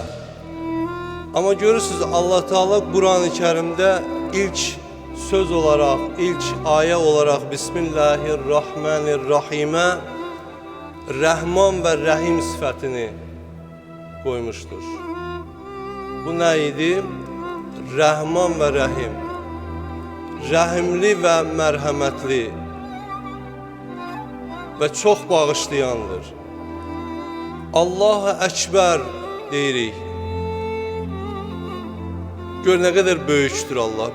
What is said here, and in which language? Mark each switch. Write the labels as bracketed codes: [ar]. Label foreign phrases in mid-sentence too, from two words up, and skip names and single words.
[tr] Ama görürsünüz Allah Teala Kur'an-ı Kerim'de ilk söz olarak, ilk ayet olarak Bismillahirrahmanirrahim'e Rahman ve Rahim sıfatını koymuştur. [az] Bu nə idi? Rəhman və Rəhim. Rəhimli və mərhəmətli və çox bağışlayandır. Allahu Əkbər deyirik. Gör nə qədər böyükdür Allah.